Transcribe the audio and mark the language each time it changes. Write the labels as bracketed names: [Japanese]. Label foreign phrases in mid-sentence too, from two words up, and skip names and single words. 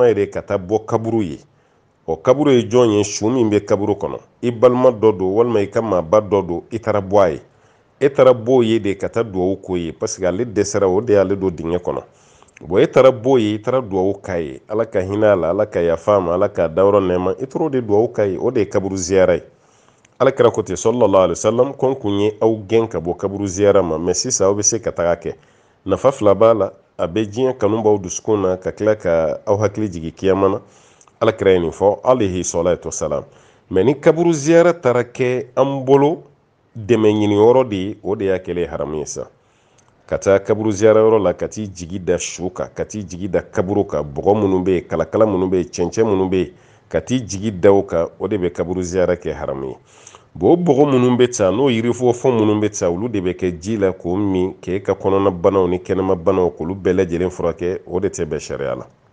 [Bambara] ye de ka taa bɔ kaburu ye o kaburu ye jɔn ye su min bɛ kaburu kɔnɔ i balima dɔ don walima i ka maaba dɔ don i taara bɔ a ye e taara bɔ ye de ka taa dugawu k'o ye [French] parce que [Bambara] ale dɛsɛra o de y'ale don dingɛ kɔnɔ bon e taara bɔ ye i taara dugawu k'a ye ala ka hinɛ a la ala ka yafa a ma ala ka dayɔrɔ nɛɛma i taara o de dugawu k'a ye o de ye kaburu ziyara ye alakira ko ten [Arabic] صلى الله عليه وسلم [Bambara] ko n kun ye aw gɛn ka bɔ kaburu ziyara ma mais sisan aw bɛ se ka taga kɛ nafa fila b'a la a bɛ diɲɛ kanu b'aw dusukun na ka tila ka aw hakili jigin kiyama na alakira ye nin fɔ alayhi [Arabic] الصلاة والسلام [Bambara] mais ni kaburu ziyara taara kɛ an bolo dɛmɛ ɲini yɔrɔ de ye o de y'a kɛlen haramu ye sa ka taa kaburu ziyara yɔrɔ la ka t'i jigi da su kan ka t'i jigi da kaburu kan bɔgɔ minnu bɛ yen kalakala minnu bɛ yen cɛncɛn minnu bɛ yen ka t'i jigi da o kan o de bɛ kaburu ziyara kɛ haramu ye bon o bɔgɔ minnu bɛ ta n'o yirifɔfɔn minnu bɛ ta olu de bɛ kɛ ji la k'o min k'e ka kɔnɔna banaw ni kɛnɛma banaw k'olu bɛɛ lajɛlen furakɛ o de tɛ bɛn sariya la